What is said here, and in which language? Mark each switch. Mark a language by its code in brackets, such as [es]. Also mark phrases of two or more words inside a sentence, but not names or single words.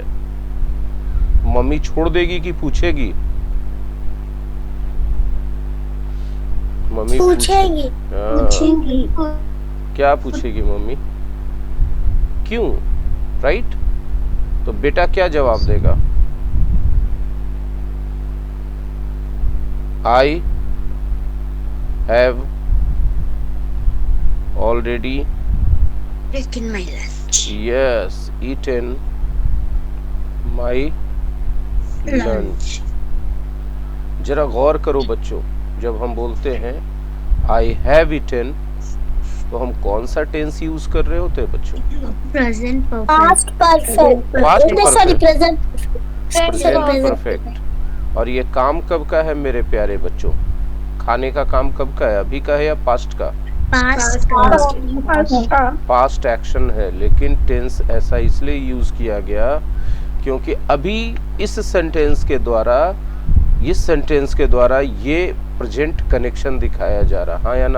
[hi] मम्मी छोड़ देगी कि पूछेगी? मम्मी पूछेगी। हाँ, क्या पूछेगी मम्मी? क्यों? राइट? तो बेटा क्या जवाब देगा? [en] I have already Taken my lunch. yes eaten my lunch। [hi] जरा गौर करो बच्चों, जब हम बोलते हैं [en] I have eaten [hi] तो हम कौन सा [en] tense use [hi] कर रहे होते हैं बच्चों? [en] Present perfect. Past perfect. Past Sorry, perfect। present. present perfect. [hi] और ये काम कब का है मेरे प्यारे बच्चों? खाने का काम कब का है? अभी का है या पास्ट का? [en] past action [hi] है, लेकिन टेंस ऐसा इसलिए यूज किया गया क्योंकि अभी इस सेंटेंस के द्वारा ये [en] present connection [hi] दिखाया जा रहा, हाँ या ना?